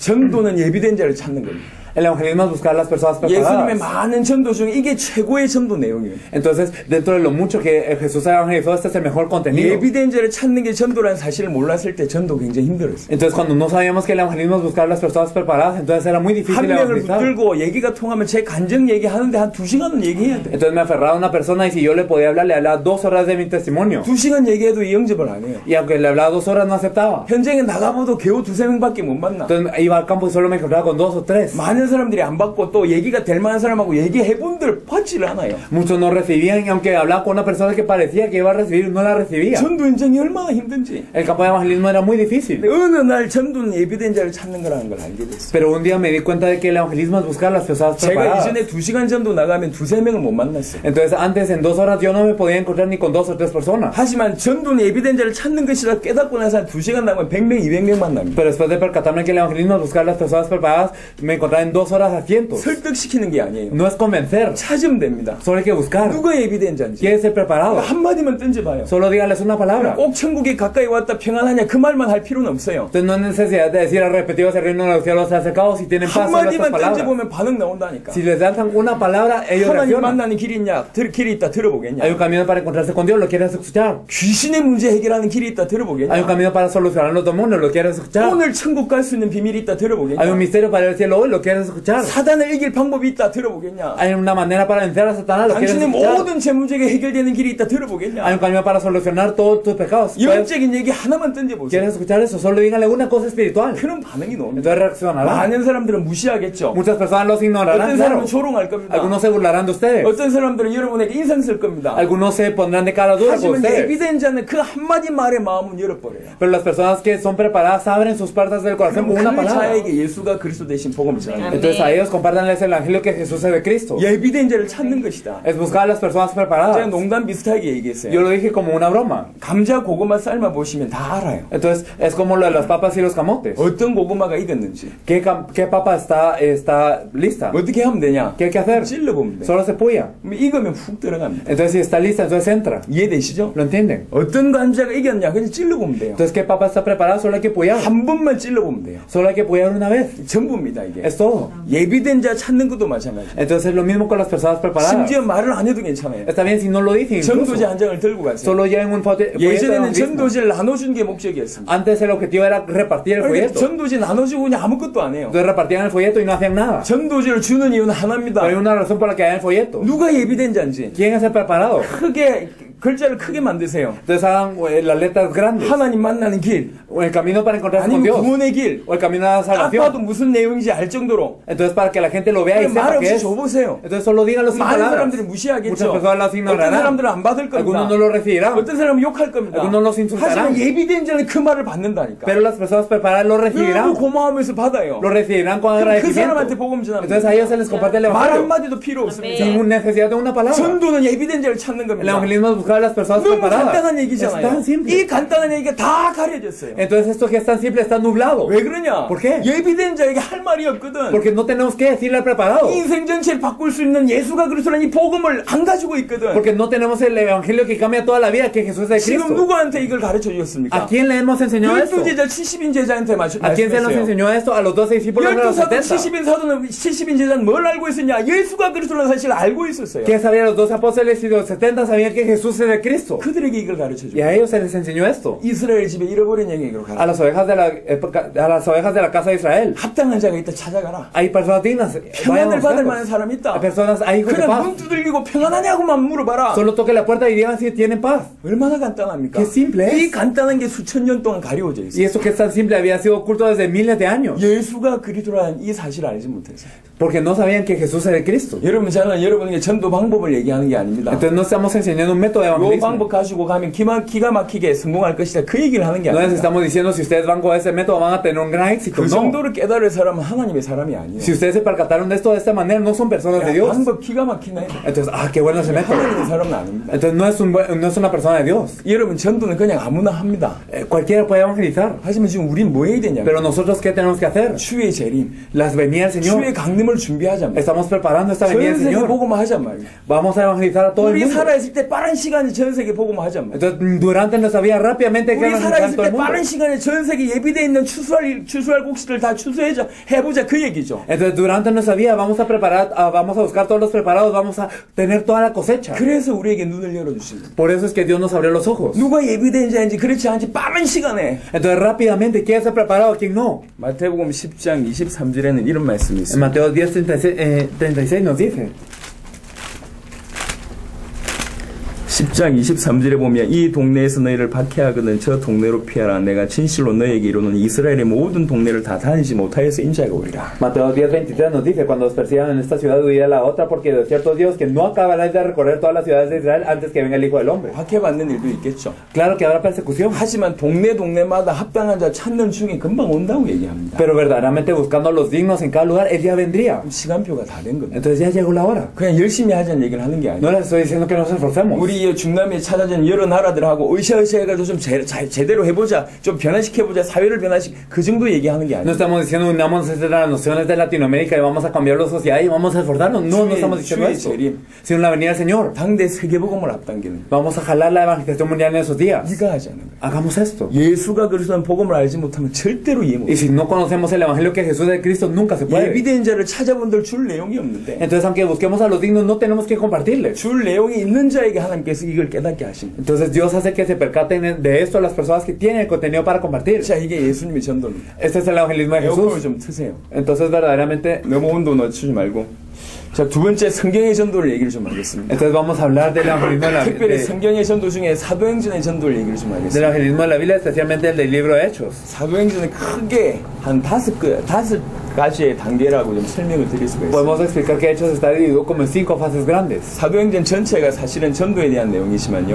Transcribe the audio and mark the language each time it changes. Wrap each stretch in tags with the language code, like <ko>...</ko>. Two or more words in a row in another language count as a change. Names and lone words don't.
<ko>전도는 예비된 자를 찾는 겁니다.</ko> <es>El evangelismo es buscar a las personas 예수님의 preparadas.</es> <ko>많은 전도 중에 이게 최고의 전도 내용이에요.</ko> <es>Entonces, dentro de lo mucho que Jesús ha evangelizado, este es el mejor contenido.</es> <ko>예비된 자를 찾는 게 전도라는 사실을 몰랐을 때 전도 굉장히 힘들었어요.</ko> <es>Entonces, cuando no sabíamos que el evangelismo es buscar a las personas preparadas, entonces era muy difícil</es> <ko>한 명을</ko> <es>evangelizar.</es> <ko>붙들고 얘기가 통하면 제 간증 얘기하는데 한 2시간은 얘기해야 돼.</ko> <es>Entonces me aferraba a una persona y si yo le podía hablar, le hablaba 2 horas de mi testimonio.</es> <ko>2시간 얘기해도 이 영접을 안 해요.</ko> <es>Y aunque le hablaba 2 horas, no aceptaba.</es> <ko>현장에 나가봐도 겨우 2-3명밖에 못 만나.</ko> <es>Entonces iba al campo y solo me encontraba con 2 o 3.</es> <ko>많은 사람들이 안 받고 또 얘기가 될 만한 사람하고 얘기해본들 받지를 않아요.</ko> <es>Muchos no recibían y aunque hablaba con una persona que parecía que iba a recibir, no la recibía.</es> <ko>전도 현장이 얼마나 힘든지.</ko> <es>El campo de evangelismo era muy difícil.</es> <ko>어느 날 전도는 예비된 자를 찾는 거라는 걸 알게 됐어요.</ko> <es>Pero un día me di cuenta de que el evangelismo es buscar a las personas 제가 preparadas.</es> <ko>이전에 2시간 전도 나가면 2-3명을 못 만났어요.</ko> <es>Entonces antes en 2 horas yo no me podía encontrar ni con 2 o 3 personas.</es> <ko>하지만 전도는 예비된 자를 찾는 것이라 깨닫고 나서 한 2시간 나가면 100명, 200명 만납니다.</ko> <es>Pero después de percatarme que el evangelismo es buscar a las personas preparadas, me encontraba en 2 horas a cientos.</es> <ko>설득시키는 게 아니에요.</ko> <es>No es convencer,</es> <ko>찾으면 됩니다.</ko> <es>solo hay que buscar.</es> <ko>누가 예비된 자인지.</ko> <es>¿Quiere ser preparado?</es> <ko>한마디만 던져봐요.</ko> <es>Solo dígales una palabra.</es> <ko>꼭 천국에 가까이 왔다 평안하냐 그 말만 할 필요는 없어요.</ko> <es>Entonces no hay necesidad de decir repetidos el reino de los cielos se ha acercado si tienen paz en estas 한마디만 palabras.</es> <ko>던져보면 반응 나온다니까.</ko> <es>Si les dan una palabra, ellos 하나님 reaccionan.</es> <ko>만나는 길이 있냐? 길이 있다 들어보겠냐?</ko> <es>Hay un camino para encontrarse con Dios, ¿lo quieres escuchar?</es> <ko>귀신의 문제 해결하는 길이 있다</ko> <es>Hay un</es> <ko>들어보겠냐?</ko> <es>camino para solucionar los demonios, ¿lo quieres escuchar?</es> <ko>오늘 천국 갈 수 있는 비밀이 있다</ko> <es>Hay un</es> <ko>들어보겠냐?</ko> <es>misterio para el cielo hoy, ¿lo quieres escuchar?</es> <ko>사단을 이길 방법이 있다 들어보겠냐?</ko> <es>Hay una manera para vencer a Satanás, ¿lo quieres 당신의 escuchar?</es> <ko>모든 제 문제가 해결되는 길이 있다 Hay 들어보겠냐?</ko> <es>un camino para solucionar todos tus pecados.</es> <ko>영적인 얘기 하나만 던져보세요.</ko> <es>¿Quieres escuchar eso? Solo díganle una cosa espiritual.</es> <ko>그런 반응이 나옵니다.</ko> <es>Entonces reaccionarán.</es> <ko>많은 사람들은 무시하겠죠.</ko> <es>Muchas personas los ignorarán, 어떤 claro.</es> <ko>사람은 조롱할 겁니다.</ko> <es>Algunos se burlarán de ustedes.</es> <ko>어떤 사람들은 여러분에게 인상 쓸 겁니다.</ko> <es>Algunos se pondrán de cara dura con 하지만 ustedes.</es> <ko>예비된 자는 그 한마디 말에 마음은 열어버려요.</ko> <es>Pero las personas que son preparadas abren sus puertas del corazón con una 그 palabra.</es> <ko>자에게 예수가 그리스도 대신 복음을 전합니다.</ko> <es>Entonces a ellos compártanles el evangelio que Jesús es de Cristo.</es> <ko>예비된 자를 찾는 것이다.</ko> <es>Es buscar a las personas 제가 preparadas.</es> <ko>농담 비슷하게 Yo 얘기했어요.</ko> <es>lo dije como una broma.</es> <ko>감자 고구마 삶아 보시면 다 알아요.</ko> <es>Entonces es como lo de las papas y los camotes.</es> <ko>어떤 고구마가 익었는지.</ko> <es>¿Qué papa está lista?</es> <ko>어떻게 하면 되냐?</ko> <es>¿Qué hay que hacer?</es> <ko>찔러보면 돼.</ko> <es>Solo se puya.</es> <ko>익으면 훅 들어갑니다.</ko> <es>Entonces si está lista, entonces entra.</es> <ko>이해되시죠?</ko> <es>¿Lo entienden?</es> <ko>어떤 감자가 익었냐? 그냥 찔러보면 돼요.</ko> <es>Entonces, ¿qué papa está preparada? Solo hay que puyar.</es> <ko>한 번만 찔러보면 돼요.</ko> <es>Solo hay que puyar una vez.</es> <ko>전부입니다 이게.</ko> <es>Es todo.</es> <ko>예비된 자 찾는 것도 마찬가지.</ko> <es>Entonces es lo mismo con las personas preparadas.</es> <ko>심지어 말을 안 해도 괜찮아요.</ko> <es>Está bien si no lo dicen. incluso.</es> <ko>전도지 한 장을 들고 가세요.</ko> <es>Solo lleven un folleto.</es> <ko>예전에는 전도지를 나눠준 게 목적이었습니다.</ko> <es>Antes el objetivo era repartir el 그러니까 folleto.</es> <ko>전도지 나눠주고 그냥 아무것도 안 해요.</ko> <es>Entonces repartían el folleto y no hacían nada.</es> <ko>전도지를 주는 이유는 하나입니다.</ko> <es>Pero hay una razón por la que hay el folleto.</es> <ko>누가 예비된 자인지</ko> <es>¿Quién es el preparado?</es> <ko>크게 글자를 크게 만드세요.</ko> <es>Entonces hagan las letras grandes.</es> <ko>하나님 만나는 길,</ko> <es>O el camino para encontrarse con 아니면 Dios.</es> <ko>구원의 길.</ko> <es>O el camino a la</es> <ko>딱 봐도</ko> <es>salvación.</es> <ko>무슨 내용인지 알 정도로</ko> <es>Entonces para que la gente lo vea y sepa</es> <ko>말 qué 없이 es. 줘보세요.</ko> <es>Entonces solo díganlo sin 많은 palabras.</es> <ko>사람들이 Muchas 무시하겠죠.</ko> <es>personas las 어떤 ignorarán.</es> <ko>사람들은 안 받을 겁니다.</ko> <es>Algunos no lo recibirán.</es> <ko>어떤 사람은 욕할 겁니다.</ko> <es>Algunos los insultarán.</es> <ko>하지만 예비된 자는 그 말을 받는다니까.</ko> <es>Pero las personas preparadas lo 너무 recibirán.</es> <ko>고마워하면서 받아요.</ko> <es>Lo recibirán con</es> <ko>그럼 그</ko> <es>agradecimiento.</es> <ko>사람한테 복음 전합니다.</ko> <es>Entonces a ellos se les comparte el 말 evangelio.</es> <ko>한마디도 필요 없습니다.</ko> <es>Sin necesidad de una palabra.</es> <ko>전도는 예비된 자를 찾는 El 겁니다.</ko> <es>evangelismo es buscar a las personas 너무 preparadas.</es> <ko>간단한 Es 얘기잖아요.</ko> <es>tan simple.</es> <ko>이 간단한 얘기가 다 가려졌어요.</ko> <es>Entonces esto que es tan simple está nublado.</es> <ko>왜 그러냐?</ko> <es>¿Por qué?</es> <ko>예비된 자에게 할 말이 없거든.</ko> <es>Porque no tenemos que decirle al preparado.</es> <ko>인생 전체를 바꿀 수 있는 예수가 그리스도라는 이 복음을 안 가지고 있거든.</ko> <es>Porque no tenemos el evangelio que cambia toda la vida, que Jesús es de 지금 Cristo.</es> <ko>누구한테 이걸 가르쳐 주셨습니까?</ko> <es>¿A quién le hemos enseñado esto?</es> <ko>12제자 70인 제자한테</ko> <es>¿A quién se nos</es> <ko>말씀했어요.</ko> <es>enseñó esto? A los 12 discípulos de los</es> <ko>12사도 70. 70인 사도는 70인 제자는 뭘 알고 있었냐? 예수가 그리스도라는 사실을 알고 있었어요.</ko> <es>¿Qué sabían los 12 apóstoles y los 70? Sabían que Jesús es de Cristo.</es> <ko>그들에게 이걸 가르쳐</ko> <es>Y a 줘. ellos se les enseñó esto.</es> <ko>이스라엘 집에 잃어버린 얘기를 가르쳐.</ko> <es>A las ovejas de la casa de Israel.</es> <ko>합당한 자가 있다 찾아가라.</ko> <es>Hay personas dignas. Vayan a</es> <ko>평안을 받을 buscarlos. 만한 사람이 Hay 있다.</ko> <es>personas, hay hijos de 그냥 paz.</es> <ko>문 두들기고 평안하냐고만 물어봐라.</ko> <es>Solo toque la puerta y digan si tienen paz.</es> <ko>얼마나 간단합니까?</ko> <es>Qué simple es.</es> <ko>이 간단한 게 수천 년 동안 가려워져 Y 있어요.</ko> <es>eso que es tan simple había sido oculto desde miles de años.</es> <ko>예수가 그리스도라는 이 사실을 알지 못해서.</ko> <es>Porque no sabían que Jesús es de Cristo.</es> <ko>여러분 저는 여러분에게 전도 방법을 얘기하는 게 아닙니다.</ko> <es>Entonces no estamos enseñando un método de 요 evangelismo.</es> <ko>방법 가지고 가면 기가 막히게 성공할 것이다. 그 얘기를 하는 게</ko> <es>No les 아닙니다. estamos diciendo si ustedes van con ese método van a tener un gran éxito.</es> <ko>그 No. 정도로 깨달을 사람은 하나님의 사람이 아니에요.</ko> <es>Si ustedes se percataron de esto de esta manera, no son personas de 야, Dios.</es> <ko>방법 기가 막히네.</ko> <es>Entonces, qué bueno ese método.</es> <ko>하나님의 사람은 아닙니다.</ko> <es>Entonces no es una persona de Dios.</es> <ko>여러분 전도는 그냥 아무나 합니다.</ko> <es>Cualquiera puede evangelizar.</es> <ko>하지만 지금 우린 뭐 해야 되냐?</ko> <es>Pero nosotros, ¿qué tenemos que hacer?</es> <ko>주의 재림,</ko> <es>Las venidas del Señor.</es> <ko>주의 강림을 준비하자.</ko> <es>Estamos preparando esta venida</es> <ko>전 del 세계</ko> <es>Señor.</es> <ko>복음화 하자 말이야.</ko> <es>Vamos a evangelizar a todo el 우리 mundo.</es> <ko>살아있을 때 빠른 시간에 전 세계 복음화 하자 말이야.</ko> <es>Entonces, durante nuestra vida, rápidamente hay que 우리 evangelizar a 살아있을 todo 때 el mundo.</es> <ko>빠른 시간에 전 세계 예비되어 있는 추수할 곡식들 다 해보자 그 얘기죠.</ko> <es>Entonces, durante nuestra vida vamos a preparar, vamos a buscar todos los preparados, vamos a tener toda la cosecha.</es> <ko>그래서 우리에게 눈을 열어주십니다.</ko> <es>Por eso es que Dios nos abrió los ojos.</es> <ko>누가 예비된 자인지 그렇지 않지 빠른 시간에.</ko> <es>Entonces, rápidamente, ¿quién está preparado? ¿Quién no?</es> <ko>마태복음 10장 23절에는 이런 말씀이 En 있습니다.</ko> <es>Mateo 10:36 nos dice.</es> <ko>10장 23절에 보면 이 동네에서 너희를 박해하거든 저 동네로 피하라. 내가 진실로 너희에게 이르노니 이스라엘의 모든 동네를 다 다니지 못하여서 인자가 오리라.</ko> <es>Mateo 10:23 nos dice, cuando os persigan en esta ciudad, huid a la otra, porque de cierto Dios que no acabaráis de recorrer todas las ciudades de Israel antes que venga el Hijo del Hombre.</es> <ko>박해받는 일도 있겠죠.</ko> <es>Claro que habrá persecución,</es> <ko>하지만 동네마다 합당한 자 찾는 중에 금방 온다고 얘기합니다.</ko> <es>pero verdaderamente buscando a los dignos en cada lugar, el día vendría.</es> <ko>시간표가 다 된 겁니다.</ko> <es>Entonces ya llegó la hora.</es> <ko>그냥 열심히 하자는 얘기를 하는 게 아니에요.</ko> <es>No les estoy diciendo que nos esforcemos.</es> <ko>우리 드디어 중남미에 찾아진 여러 나라들하고 으쌰으쌰 해가지고 좀 제대로 해보자, 좀 변화시켜보자, 사회를 그 정도 얘기하는 게 No 아니에요.</ko> <es>estamos diciendo unamos las nociones de Latinoamérica y vamos a cambiar la sociedad y vamos a esforzarnos. No, no estamos diciendo 주의 eso. 재림, Sino la venida del Señor.</es> <ko>당대 세계복음을 앞당기는</ko> <es>Vamos a jalar la evangelización mundial en esos días.</es> <ko>네가 하지 않는 거예요.</ko> <es>Hagamos esto.</es> <ko>예수가 그리스도는 복음을 알지 못하면 절대로 이해 Y 못해요.</ko> <es>si no conocemos el evangelio que Jesús es Cristo, nunca se puede.</es> <ko>예비된 자를 찾아본들 줄 내용이 없는데</ko> <es>Entonces, aunque busquemos a los dignos, no tenemos que compartirles.</es> <ko>줄 내용이 있는 자에게 하나님께서 이걸 깨닫게 하신 거예요.</ko> <es>Entonces, Dios hace que se percaten de esto a las personas que tienen el contenido para compartir.</es> <ko>자, 이게 예수님의 전도입니다.</ko> <es>Este es el evangelismo de 에어컨을 Jesús.</es> <ko>좀 트세요.</ko> <es>Entonces, verdaderamente,</es> <ko>너무 온도 낮추지 말고. 자, 두 번째 성경의 전도를 얘기를 좀 하겠습니다.</ko> <es>entonces vamos a hablar del evangelismo</es> <ko>특별히 성경의 전도 중에 사도행전의 전도를 얘기를 좀 del 하겠습니다.</ko> <es>evangelismo de la Biblia, especialmente el del libro de Hechos.</es> <ko>사도행전은 크게 한 다섯 가지의 단계라고 좀 설명을 드릴 수가 있습니다.</ko> <es>Podemos explicar que Hechos está dividido como en 5 fases grandes.</es> <ko>사도행전 전체가 사실은 전도에 대한 내용이지만요.</ko>